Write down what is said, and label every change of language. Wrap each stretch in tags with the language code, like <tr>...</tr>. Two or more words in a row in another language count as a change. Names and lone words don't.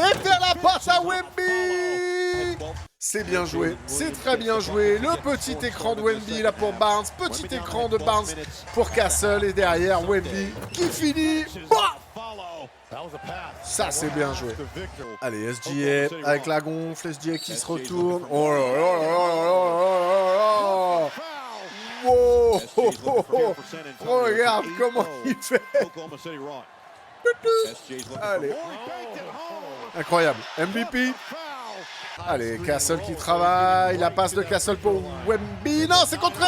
<fr>Et faire la passe à Wemby. C'est bien joué, c'est très bien joué. Le petit écran de Wemby là pour Barnes, petit écran de Barnes pour Castle et derrière Wemby qui finit. Bah, ça c'est bien joué. Allez, SGA avec la gonfle, SGA qui se retourne. Oh là là là là là là. Wow, oh, oh, oh. Regarde comment il fait. Allez, incroyable, MVP. Allez, Castle qui travaille, la passe de Castle pour Wemby, non c'est contré.</fr>